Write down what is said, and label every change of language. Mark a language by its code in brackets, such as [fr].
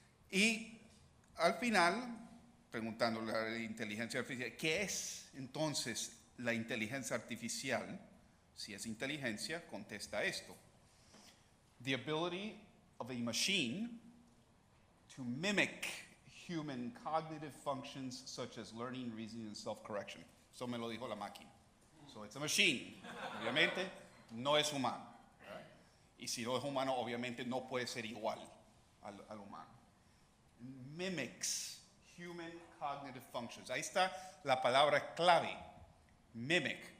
[es] Y al final, preguntando la inteligencia artificial, ¿qué es entonces la inteligencia artificial? Si es inteligencia, contesta esto. [en] The ability of a machine to mimic human cognitive functions such as learning, reasoning, and self-correction. [es] Eso me lo dijo la máquina. [en] So it's a machine. [es] Obviamente no es humano. Y si no es humano, obviamente no puede ser igual al humano. [en] Mimics human cognitive functions. [es] Ahí está la palabra clave. Mimic.